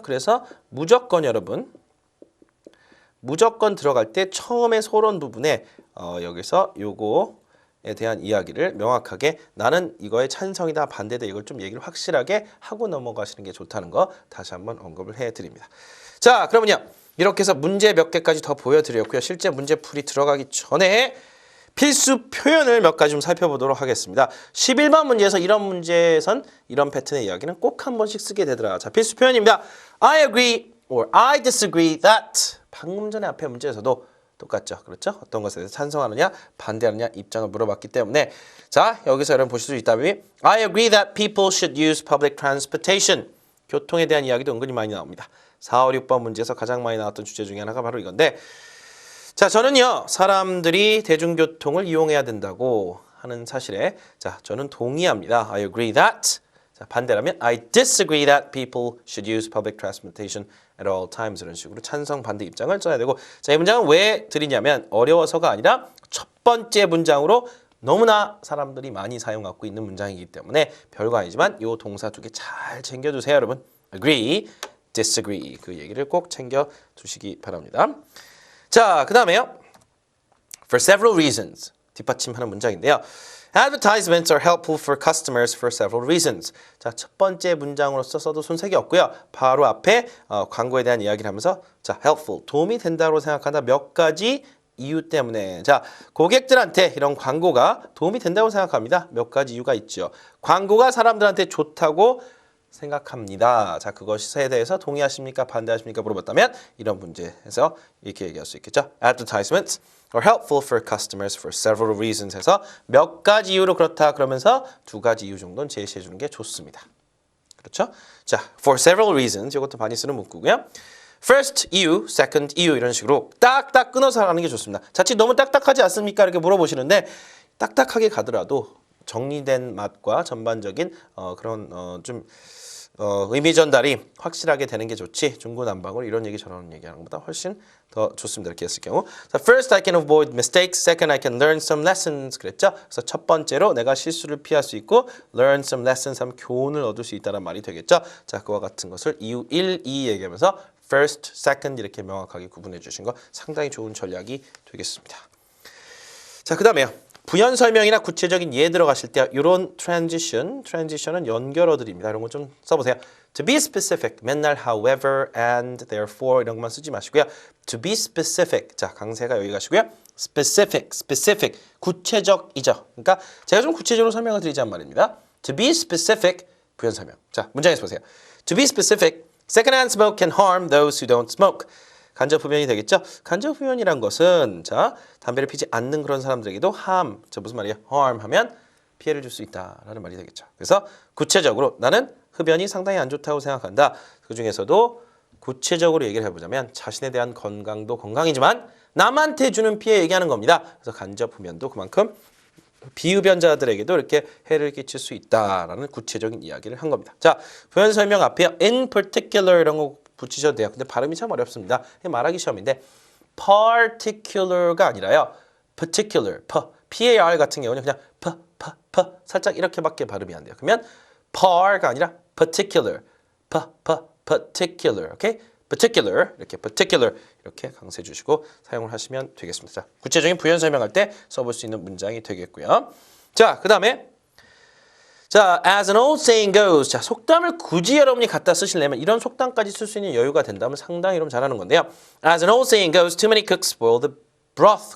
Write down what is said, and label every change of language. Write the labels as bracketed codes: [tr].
[ko] 그래서 무조건 여러분 무조건 들어갈 때 처음에 소론 부분에 여기서 요거에 대한 이야기를 명확하게 나는 이거에 찬성이다 반대다 이걸 좀 얘기를 확실하게 하고 넘어가시는 게 좋다는 거 다시 한번 언급을 해드립니다. 자, 그러면요. 이렇게 해서 문제 몇 개까지 더 보여드렸고요. 실제 문제풀이 들어가기 전에 필수 표현을 몇 가지 좀 살펴보도록 하겠습니다. 11번 문제에서 이런 문제에선 이런 패턴의 이야기는 꼭 한 번씩 쓰게 되더라. 자, 필수 표현입니다. [en] I agree or I disagree that. [ko] 방금 전에 앞에 문제에서도 똑같죠. 그렇죠? 어떤 것에 대해서 찬성하느냐, 반대하느냐 입장을 물어봤기 때문에 자, 여기서 여러분 보실 수 있다면 [en] I agree that people should use public transportation. [ko] 교통에 대한 이야기도 은근히 많이 나옵니다. 4, 5, 6번 문제에서 가장 많이 나왔던 주제 중에 하나가 바로 이건데 자, 저는요. 사람들이 대중교통을 이용해야 된다고 하는 사실에 자, 저는 동의합니다. [en] I agree that. [ko] 자, 반대라면 [en] I disagree that people should use public transportation at all times. [ko] 이런 식으로 찬성 반대 입장을 써야 되고 자, 이 문장은 왜 드리냐면 어려워서가 아니라 첫 번째 문장으로 너무나 사람들이 많이 사용하고 있는 문장이기 때문에 별거 아니지만 이 동사 두 개 잘 챙겨주세요, 여러분. agree, disagree 그 얘기를 꼭 챙겨주시기 바랍니다. 자, 그 다음에요. [en] For several reasons [ko] 뒷받침하는 문장인데요. [en] Advertisements are helpful for customers for several reasons. [ko] 자, 첫 번째 문장으로서 써도 손색이 없고요. 바로 앞에 광고에 대한 이야기를 하면서 자, helpful 도움이 된다고 생각한다. 몇 가지 이유 때문에 자, 고객들한테 이런 광고가 도움이 된다고 생각합니다. 몇 가지 이유가 있죠. 광고가 사람들한테 좋다고 생각합니다. 자, 그것에 대해서 동의하십니까? 반대하십니까? 물어봤다면 이런 문제에서 이렇게 얘기할 수 있겠죠. [en] Advertisements are helpful for customers for several reasons [ko] 해서 몇 가지 이유로 그렇다 그러면서 두 가지 이유 정도는 제시해 주는 게 좋습니다. 그렇죠? 자, [en] for several reasons [ko] 이것도 많이 쓰는 문구고요. First 이유, second 이유 이런 식으로 딱딱 끊어서 하는 게 좋습니다. 자칫 너무 딱딱하지 않습니까? 이렇게 물어보시는데 딱딱하게 가더라도 정리된 맛과 전반적인 그런 좀 의미 전달이 확실하게 되는 게 좋지 중구난방으로 이런 얘기 저런 얘기하는 것보다 훨씬 더 좋습니다. 이렇게 했을 경우 [en] so first I can avoid mistakes, second I can learn some lessons [ko] 그랬죠? 그래서 첫 번째로 내가 실수를 피할 수 있고 [en] learn some lessons [ko] 하면 교훈을 얻을 수 있다는 말이 되겠죠? 자, 그와 같은 것을 이유 1, 2 얘기하면서 first, second 이렇게 명확하게 구분해 주신 거 상당히 좋은 전략이 되겠습니다. 자, 그 다음에요. 부연 설명이나 구체적인 예 들어가실 때 이런 transition은 연결어들입니다. 이런 거 좀 써보세요. [en] To be specific, [ko] 맨날 however, and, therefore 이런 것만 쓰지 마시고요. [en] To be specific, [ko] 자 강세가 여기 가시고요. specific, 구체적이죠. 그러니까 제가 좀 구체적으로 설명을 드리자는 말입니다. [en] To be specific, [ko] 부연 설명. 자, 문장에서 보세요. [en] To be specific, secondhand smoke can harm those who don't smoke. [ko] 간접 흡연이 되겠죠? 간접 흡연이란 것은 자 담배를 피지 않는 그런 사람들에게도 harm, 자 무슨 말이에요? harm 하면 피해를 줄 수 있다라는 말이 되겠죠. 그래서 구체적으로 나는 흡연이 상당히 안 좋다고 생각한다. 그 중에서도 구체적으로 얘기를 해보자면 자신에 대한 건강도 건강이지만 남한테 주는 피해 얘기하는 겁니다. 그래서 간접 흡연도 그만큼 비흡연자들에게도 이렇게 해를 끼칠 수 있다라는 구체적인 이야기를 한 겁니다. 자, 부연 설명 앞에 in particular 이런 거 붙이셔도 돼요. 근데 발음이 참 어렵습니다. 말하기 시험인데 particular가 아니라요. particular, par 같은 경우는 그냥 살짝 이렇게밖에 발음이 안 돼요. 그러면 par가 아니라 particular, particular, 오케이? particular 이렇게 강세 주시고 사용을 하시면 되겠습니다. 자, 구체적인 부연 설명할 때 써볼 수 있는 문장이 되겠고요. 자, 그 다음에 자, [en] as an old saying goes. [ko] 자, 속담을 굳이 여러분이 갖다 쓰시려면 이런 속담까지 쓸 수 있는 여유가 된다면 상당히 여러분 잘하는 건데요. [en] As an old saying goes, too many cooks spoil the broth.